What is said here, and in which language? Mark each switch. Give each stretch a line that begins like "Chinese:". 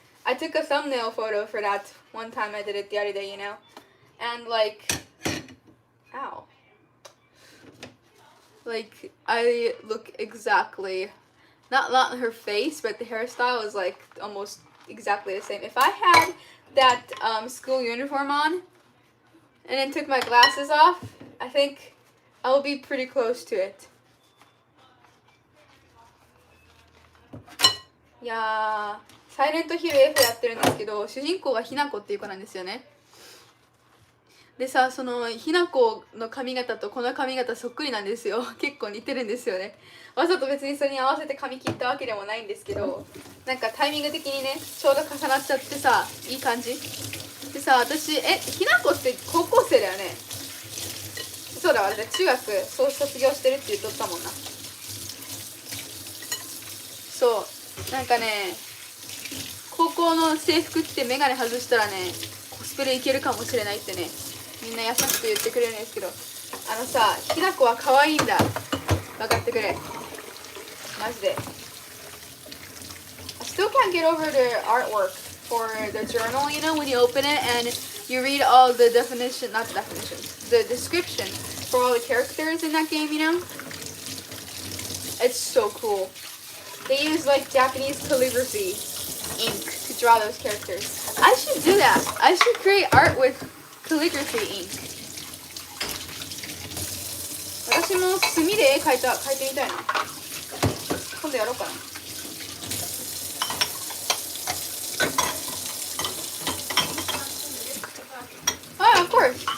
English: I took a thumbnail photo for that one time I did it the other day, you know, and like, ow, like I look exactly, not her face, but the hairstyle is like almost exactly the same. If I had that school uniform on and then took my glasses off, I think I will be pretty close to it.
Japanese: いやー、サイレントヒル F やってるんですけど、主人公がひなこっていう子なんですよね。でさ、そのひなこの髪型とこの髪型そっくりなんですよ。結構似てるんですよね。わざと別にそれに合わせて髪切ったわけでもないんですけど、なんかタイミング的にね、ちょうど重なっちゃってさ、いい感じでさ、私ひなこって高校生だよね。そうだ、私中学そう卒業してるって言っとったもんな。そう、なんかね、高校の制服着てメガネ外したらね、コスプレいけるかもしれないってね、みんな優しく言ってくれるんですけど、あのさ、ひなこは可愛いんだ。分かってくれ。マジで。
English: I still can't get over the artwork for the journal, you know, when you open it and you read all the definition, not the definitions, the description for all the characters in that game, you know? It's so cool. they use like Japanese calligraphy ink to draw those characters. I should do that. I should create art with calligraphy ink.
Japanese: 私も墨で絵描いてみたいな。今度やろうかな。
English: あ、of course。